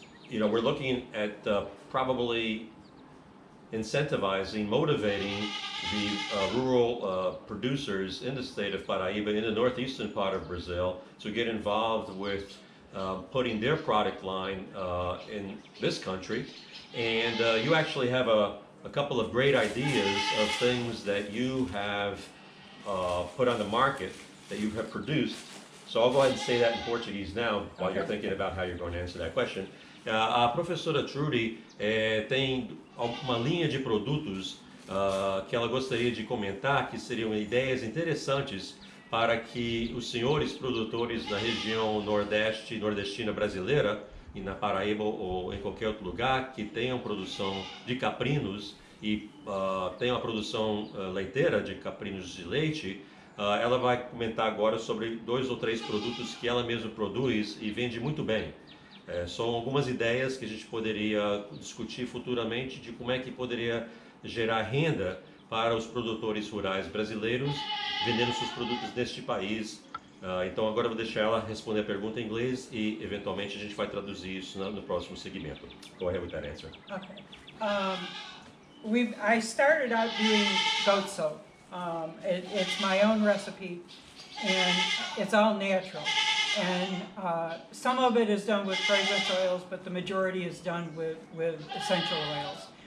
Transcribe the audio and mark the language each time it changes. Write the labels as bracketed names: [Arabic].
[English] We're looking at probably incentivizing, motivating the rural producers in the state of Paraíba, in the northeastern part of Brazil, to get involved with putting their product line in this country. And you actually have a couple of great ideas of things that you have put on the market, that you have produced. So I'll go ahead and say that in Portuguese now, while you're thinking about how you're going to answer that question. [Portuguese] A professora Trudy tem uma linha de produtos que ela gostaria de comentar, que seriam ideias interessantes para que os senhores produtores da região nordeste, nordestina brasileira, e na Paraíba ou em qualquer outro lugar, que tenham produção de caprinos e tenham a produção leiteira de caprinos de leite. Ela vai comentar agora sobre 2 ou 3 produtos que ela mesma produz e vende muito bem. São algumas ideias que a gente poderia discutir futuramente de como é que poderia gerar renda para os produtores rurais brasileiros vendendo seus produtos neste país. Então agora eu vou deixar ela responder a pergunta em inglês e eventualmente a gente vai traduzir isso no próximo segmento. [English] Go ahead with that answer. Okay. I started out doing goat soap. It's my own recipe, and it's all natural. And some of it is done with fragrance oils, but the majority is done with essential oils.